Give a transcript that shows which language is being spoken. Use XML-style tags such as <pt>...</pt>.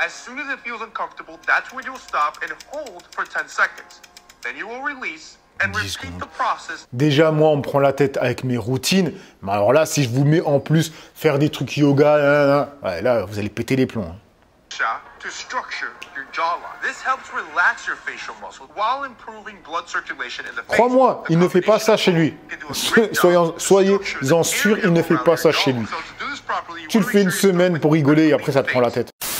<en>As soon as it feels uncomfortable, that's when you'll stop and hold for 10 seconds. Then you will release and repeat the process.</en> <fr>Déjà, moi, on me prend la tête avec mes routines. Mais alors là, si je vous mets en plus faire des trucs yoga, ouais, là, vous allez péter les plombs.</fr> <en>To structure your jawline. This helps relax your facial muscle while improving blood circulation in the face.</en> <fr>Crois-moi, il ne fait pas ça chez lui. Soyez-en sûrs, il ne fait pas ça chez lui. Tu le fais une semaine pour rigoler et après ça te prend la tête.</fr>